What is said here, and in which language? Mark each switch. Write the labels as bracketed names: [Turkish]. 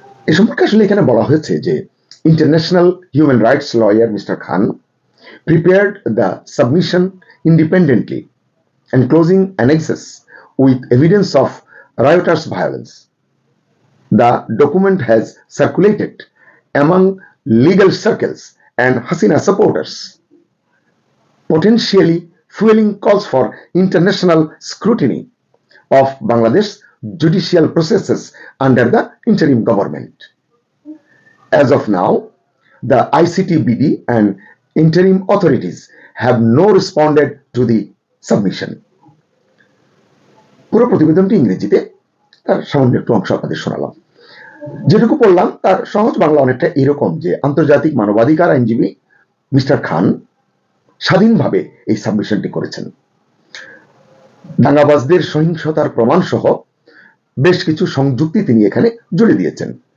[Bangla] এ সম্পর্কে আসলে এখানে বলা হয়েছে যে international human rights lawyer mister Khan [English] prepared the submission independently, enclosing annexes with evidence of riotous violence. The document has circulated among legal circles and Hasina supporters, potentially fueling calls for international scrutiny of Bangladesh judicial processes under the interim government. As of now, the ICTBD and interim authorities have no responded to the submission. [Bangla] পুরো প্রতিবেদনটি ইংরেজিতে, তার সামান্য একটু অংশ আপনাদের শোনালাম। যেটুকু পড়লাম তার সহজ বাংলা অনেকটা এরকম যে আন্তর্জাতিক মানবাধিকার আইনজীবী মিস্টার খান স্বাধীনভাবে এই সাবমিশনটি করেছেন। দাঙ্গাবাজদের সহিংসতার প্রমাণ সহ বেশ কিছু সংযুক্তি তিনি এখানে জুড়ে দিয়েছেন।